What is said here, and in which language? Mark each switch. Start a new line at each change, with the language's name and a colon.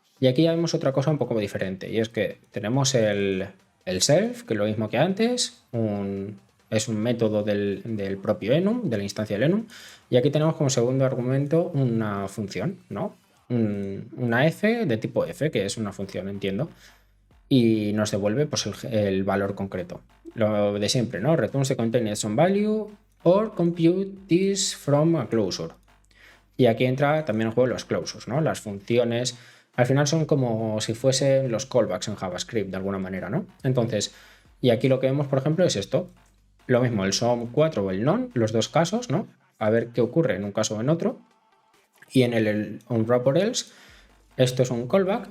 Spanish: Y aquí ya vemos otra cosa un poco diferente, y es que tenemos el self, que es lo mismo que antes, es un método del propio enum, de la instancia del enum, y aquí tenemos como segundo argumento una función, ¿no? Una f de tipo f, que es una función, entiendo, y nos devuelve pues, el valor concreto. Lo de siempre, ¿no?
English: Returns the container some value or compute this from a closure.
Spanish: Y aquí entra también el juego de los closures, ¿no? Las funciones, al final son como si fuesen los callbacks en JavaScript de alguna manera, ¿no? Entonces, y aquí lo que vemos, por ejemplo, es esto. Lo mismo, el sum4 o el non, los dos casos, ¿no? A ver qué ocurre en un caso o en otro. Y en el onWrapper else, esto es un callback.